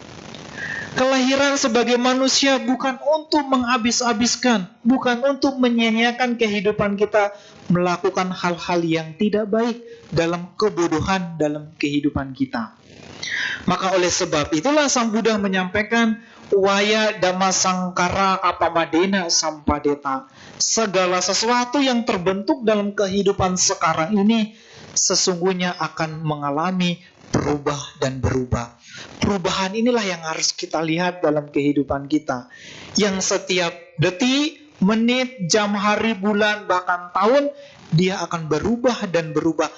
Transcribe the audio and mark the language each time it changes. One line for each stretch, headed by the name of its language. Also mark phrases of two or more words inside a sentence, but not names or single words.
Indonesian: Kelahiran sebagai manusia bukan untuk menghabis-habiskan, bukan untuk menyia-nyiakan kehidupan kita melakukan hal-hal yang tidak baik dalam kebodohan dalam kehidupan kita. Maka oleh sebab itulah Sang Buddha menyampaikan
Pali: waya dhamma sangkara apamadena sampadeta.
Indonesian: Segala sesuatu yang terbentuk dalam kehidupan sekarang ini sesungguhnya akan mengalami berubah dan berubah. Perubahan inilah yang harus kita lihat dalam kehidupan kita, yang setiap detik, menit, jam, hari, bulan, bahkan tahun dia akan berubah dan berubah.